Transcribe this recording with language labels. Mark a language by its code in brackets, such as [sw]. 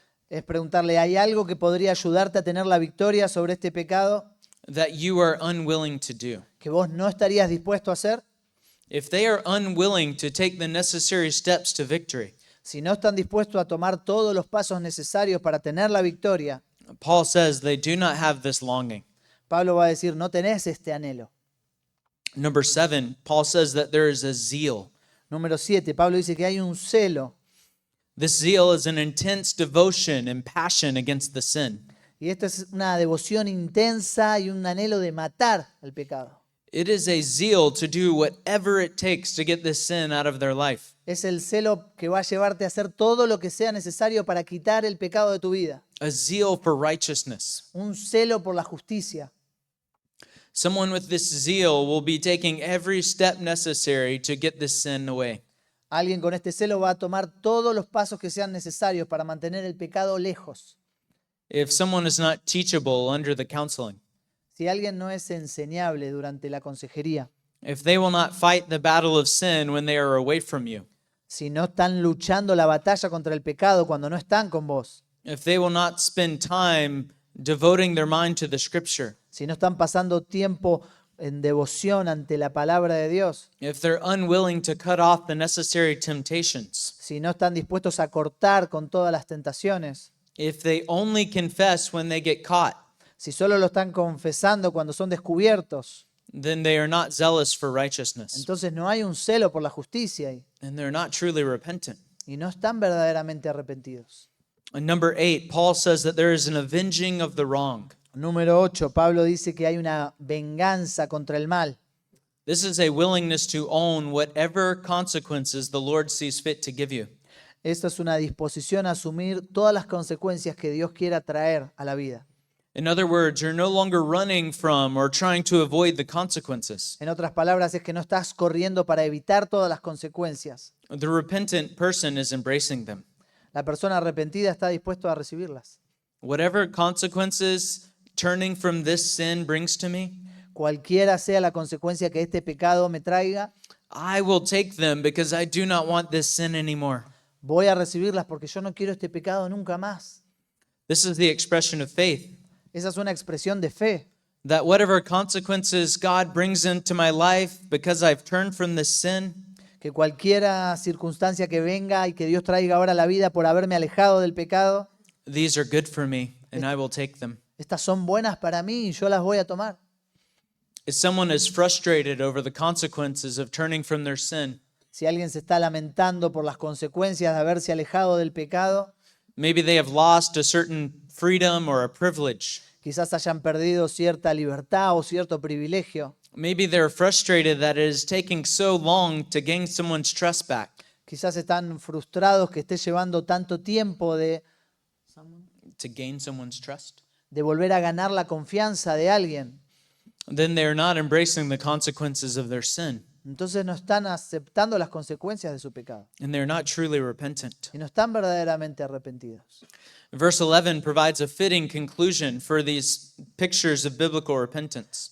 [es] Es preguntarle, ¿hay algo que podría ayudarte a tener la victoria sobre este pecado [en] That you are unwilling to do. [es] que vos no estarías dispuesto a hacer? [en] If they are unwilling to take the necessary steps to victory, [es] Si no están dispuestos a tomar todos los pasos necesarios para tener la victoria, [en] Paul says they do not have this longing. [es] Pablo va a decir, no tenés este anhelo. [en] Number 7, Paul says that there is a zeal. [es] Número 7, Pablo dice que hay un celo. [en] This zeal is an intense devotion and passion against the sin. [es] Y esto es una devoción intensa y un anhelo de matar al pecado. [en] It is a zeal to do whatever it takes to get this sin out of their life. [es] Es el celo que va a llevarte a hacer todo lo que sea necesario para quitar el pecado de tu vida. [en] A zeal for righteousness. [es] Un celo por la justicia. [en] Someone with this zeal will be taking every step necessary to get this sin away. [es] Alguien con este celo va a tomar todos los pasos que sean necesarios para mantener el pecado lejos. [en] If someone is not teachable under the counseling, [es] Si alguien no es enseñable durante la consejería, [en] if they will not fight the battle of sin when they are away from you, [es] si no están luchando la batalla contra el pecado cuando no están con vos, [en] if they will not spend time devoting their mind to the scripture, [es] si no están pasando tiempo en devoción ante la palabra de Dios, [en] if they're unwilling to cut off the necessary temptations, [es] si no están dispuestos a cortar con todas las tentaciones, [en] if they only confess when they get caught, [es] si solo lo están confesando cuando son descubiertos, [en] then they are not zealous for righteousness, [es] entonces no hay un celo por la justicia [en] and they're not truly repentant. [es] y no están verdaderamente arrepentidos. [en] And number 8, Paul says that there is an avenging of the wrong. [es] Número 8, Pablo dice que hay una venganza contra el mal. [en] This is a willingness to own whatever consequences the Lord sees fit to give you. [es] Esta es una disposición a asumir todas las consecuencias que Dios quiera traer a la vida. [en] In other words, you're no longer running from or trying to avoid the consequences. [es] En otras palabras, es que no estás corriendo para evitar todas las consecuencias. [en] The repentant person is embracing them. [es] La persona arrepentida está dispuesta a recibirlas. [en] Whatever consequences turning from this sin brings to me, [es] Cualquiera sea la consecuencia que este pecado me traiga, [en] I will take them because I do not want this sin anymore. [es] voy a recibirlas porque yo no quiero este pecado nunca más. [en] This is the expression of faith, [es] Esa es una expresión de fe. [en] that whatever consequences God brings into my life because I've turned from this sin, [es] Que cualquier circunstancia que venga y que Dios traiga ahora a la vida por haberme alejado del pecado, [en] these are good for me and I will take them. [es] estas son buenas para mí y yo las voy a tomar. [en] If someone is frustrated over the consequences of turning from their sin, [es] Si alguien se está lamentando por las consecuencias de haberse alejado del pecado, [en] maybe they have lost a certain freedom or a privilege. [es] quizás hayan perdido cierta libertad o cierto privilegio. [en] Maybe they're frustrated that it is taking so long to gain someone's trust back, [es] Quizás están frustrados que esté llevando tanto tiempo [en] to gain someone's trust. [es] de volver a ganar la confianza de alguien. [en] Then they're not embracing the consequences of their sin, [es] Entonces no están aceptando las consecuencias de su pecado [en] and they're not truly repentant. [es] y no están verdaderamente arrepentidos. [en] Verse 11 provides a fitting conclusion for these pictures of biblical repentance.